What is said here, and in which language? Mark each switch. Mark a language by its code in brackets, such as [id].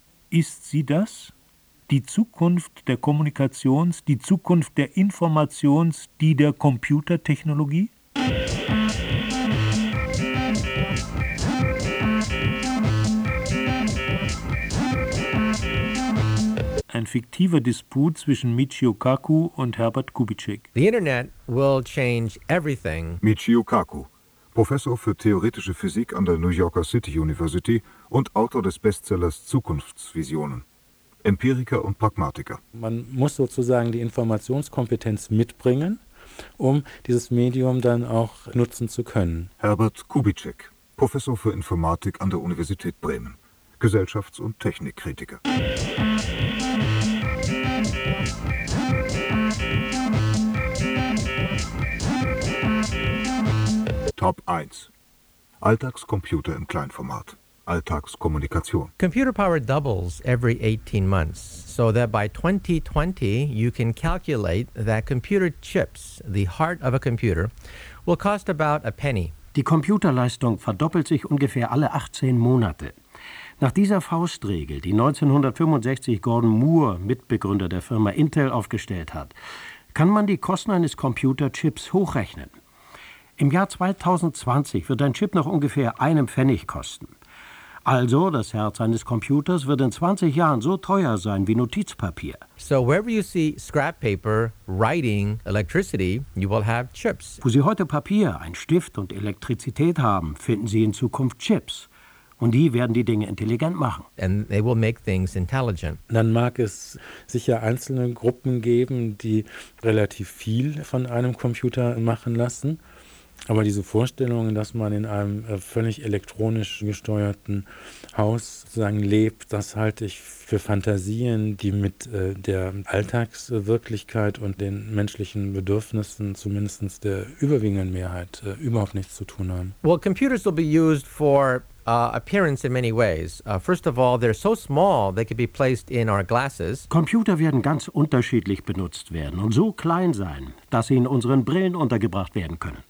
[de] Ist sie das? Die Zukunft der Kommunikations-, die Zukunft der Informations-, die der Computertechnologie? Ein fiktiver Disput zwischen Michio Kaku und Herbert Kubitschek. [en] The Internet will change everything. [de] Michio Kaku, Professor für theoretische Physik an der New Yorker City University und Autor des Bestsellers Zukunftsvisionen. Empiriker und Pragmatiker. Man muss sozusagen die Informationskompetenz mitbringen, um dieses Medium dann auch nutzen zu können. Herbert Kubitschek, Professor für Informatik an der Universität Bremen, Gesellschafts- und Technikkritiker. Top 1. Alltagscomputer im Kleinformat. Alltagskommunikation. [en] Computer power doubles every 18 months, so that by 2020 you can calculate that computer chips, the heart of a computer, will cost about a penny. [de] Die Computerleistung verdoppelt sich ungefähr alle 18 Monate. Nach dieser Faustregel, die 1965 Gordon Moore, Mitbegründer der Firma Intel, aufgestellt hat, kann man die Kosten eines Computerchips hochrechnen. Im Jahr 2020 wird ein Chip noch ungefähr einen Pfennig kosten. Also, das Herz eines Computers wird in 20 Jahren so teuer sein wie Notizpapier. [en] So wherever you see scrap paper, writing, electricity, you will have chips. [de] Wo Sie heute Papier, ein Stift und Elektrizität haben, finden Sie in Zukunft Chips. Und die werden die Dinge intelligent machen. [en] And they will make things intelligent. [de] Dann mag es sicher einzelne Gruppen geben, die relativ viel von einem Computer machen lassen. Aber diese Vorstellung, dass man in einem völlig elektronisch gesteuerten Haus sozusagen lebt, das halte ich für Fantasien, die mit der Alltagswirklichkeit und den menschlichen Bedürfnissen zumindest der überwiegenden Mehrheit überhaupt nichts zu tun haben. [en] Well, computers will be used for appearance in many ways. First of all, they're so small, they could be placed in our glasses. [de] Computer werden ganz unterschiedlich benutzt werden und so klein sein, dass sie in unseren Brillen untergebracht werden können.